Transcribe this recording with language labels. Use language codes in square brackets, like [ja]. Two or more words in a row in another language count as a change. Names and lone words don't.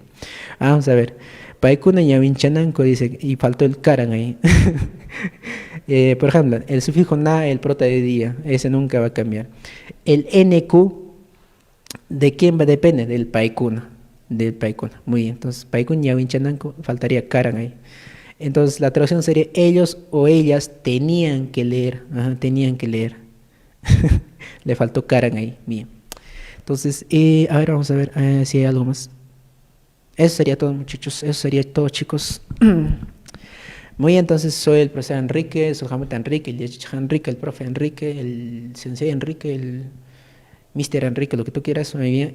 [es] Vamos a ver. [qu] Paikuna Yavinchananko [es] dice, y faltó el Karan ahí. Por ejemplo, el sufijo na, el prota de día, ese nunca va a cambiar. El NQ. ¿De quién va? Depende del paikuna. Del paikuna. Muy bien. Entonces, [qu] paikun yawinchananko, [es] faltaría karan ahí. Entonces, la traducción sería ellos o ellas tenían que leer. Ajá, tenían que leer. Le faltó karan ahí. Bien. Entonces, a ver, vamos a ver si hay algo más. Eso sería todo, muchachos. Eso sería todo, chicos. Muy bien, entonces soy el profesor Enrique, soy Hamlet Enrique, el Enrique, el profe Enrique, el sensei Enrique, el Mister Enrique, lo que tú quieras, muy bien.